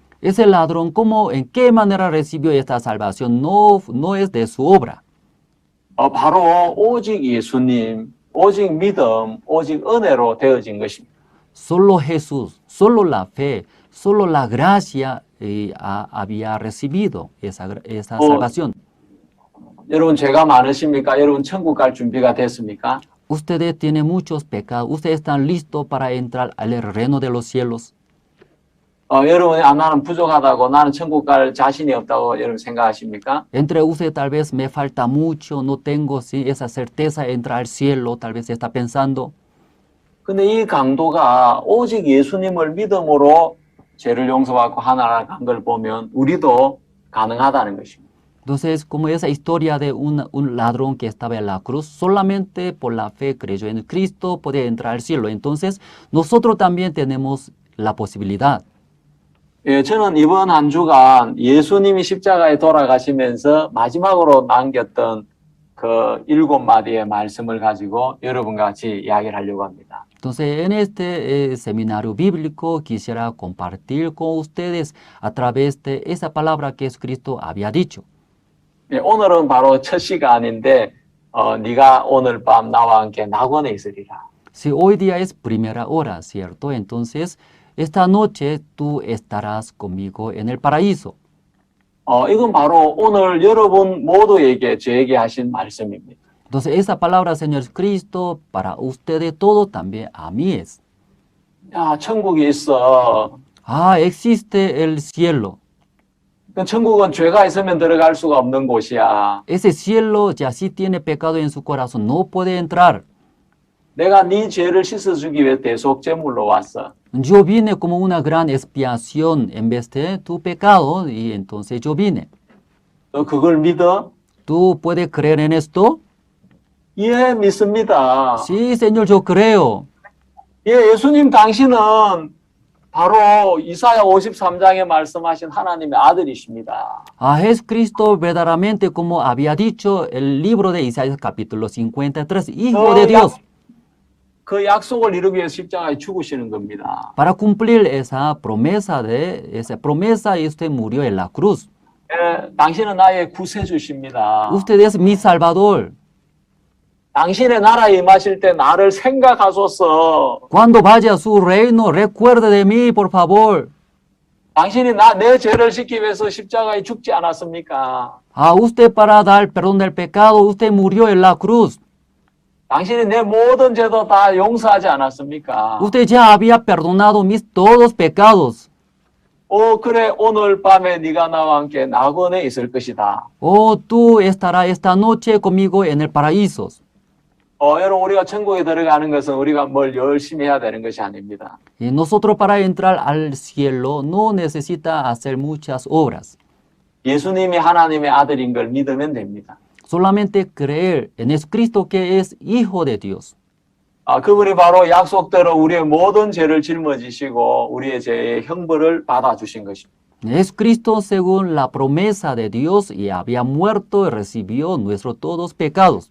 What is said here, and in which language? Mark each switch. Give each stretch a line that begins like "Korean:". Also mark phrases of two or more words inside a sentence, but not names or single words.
Spanish: Ese ladrón, ¿en qué manera recibió esta salvación? No es de su obra.
Korean: 바로 오직 예수님, 오직 믿음, 오직 은혜로 되어진 것입니다.
Spanish: Solo Jesús, solo la fe, solo la gracia había recibido esa salvación.
Korean: 여러분 죄가 많으십니까? 여러분 천국 갈 준비가 됐습니까?
Spanish: Ustedes tienen muchos pecados. Ustedes están listos para entrar al reino de los cielos.
Korean: 여러분이 나는 부족하다고 나는 천국 갈 자신이 없다고 여러분 생각하십니까?
Spanish: Entre ustedes tal vez me falta mucho, no tengo esa certeza de entrar al cielo, tal vez está pensando.
Korean: 근데 이 강도가 오직 예수님을 믿음으로 죄를 용서받고 하나님 간 걸 보면 우리도 가능하다는 것입니다.
Spanish: Entonces, como esa historia de un ladrón que estaba en la cruz, solamente por la fe creyó en Cristo, podía entrar al cielo. Entonces, nosotros también tenemos la posibilidad.
Korean: 저는 이번 한 주간 예수님이 십자가에 돌아가시면서 마지막으로 남겼던 그 7마디의 말씀을 가지고 여러분과 같이 이야기를 하려고 합니다.
Spanish: Entonces, en este seminario bíblico quisiera compartir con ustedes a través de esa palabra que Jesucristo había dicho.
Korean: 오늘은 바로 첫 시간인데 네가 오늘 밤 나와 함께 낙원에 있으리라.
Spanish: Si hoy día es primera hora, ¿cierto? Entonces, esta noche tú estarás conmigo en el paraíso.
Korean: 이건 바로 오늘 여러분 모두에게 저에게 하신 말씀입니다.
Spanish: Entonces, esa palabra, Señor Cristo, para ustedes todo también a mí es.
Korean: 천국이 있어.
Spanish: Existe el cielo.
Korean: 천국은 죄가 있으면 들어갈 수가 없는 곳이야.
Spanish: Ese cielo ya sí tiene pecado en su corazón, no puede entrar.
Korean: 내가 네 죄를 씻어주기 위해 대속제물로 왔어.
Spanish: Yo vine como una gran expiación en vez de tu pecado y entonces yo vine.
Korean: 너 그걸 믿어?
Spanish: ¿Tú puedes creer en esto?
Korean: 예, 믿습니다.
Spanish: Sí, Señor, yo creo.
Korean: 예수님 당신은 바로 이사야 53장에 말씀하신 하나님의 아들이십니다.
Spanish: Jesucristo verdaderamente, como había dicho el libro de Isaías capítulo 53, Hijo de Dios.
Korean: 그 약속을 이루기 위해 십자가에 죽으시는 겁니다.
Spanish: Para cumplir esa promesa, y usted murió en la cruz.
Korean: 당신은 나의 구세주십니다.
Spanish: Usted es mi Salvador.
Korean: 당신의 나라에 임하실 때 나를 생각하소서.
Spanish: Cuando vaya a su reino, recuerde de mí, por favor.
Korean: 당신이 내 죄를 씻기 위해서 십자가에 죽지 않았습니까?
Spanish: A usted para dar perdón del pecado, usted murió en la cruz.
Korean: 당신이 내 모든 죄도 다 용서하지 않았습니까?
Spanish: Usted ya había perdonado mis todos pecados.
Korean: 그래 오늘 밤에 네가 나와 함께 낙원에 있을 것이다.
Spanish: Oh, tú estarás esta noche conmigo en el paraíso.
Korean: 여러분 우리가 천국에 들어가는 것은 우리가 뭘 열심히 해야 되는 것이 아닙니다.
Spanish: Y nosotros para entrar al cielo no necesita hacer muchas obras.
Korean: 예수님이 하나님의 아들인 걸 믿으면 됩니다.
Spanish: Solamente creer en Jesucristo que es Hijo de Dios.
Korean: 그분이 바로 약속대로 우리의 모든 죄를 짊어지시고 우리의 죄의 형벌을 받아주신 것입니다.
Spanish: Jesucristo, según la promesa de Dios, y había muerto y recibió nuestros todos pecados.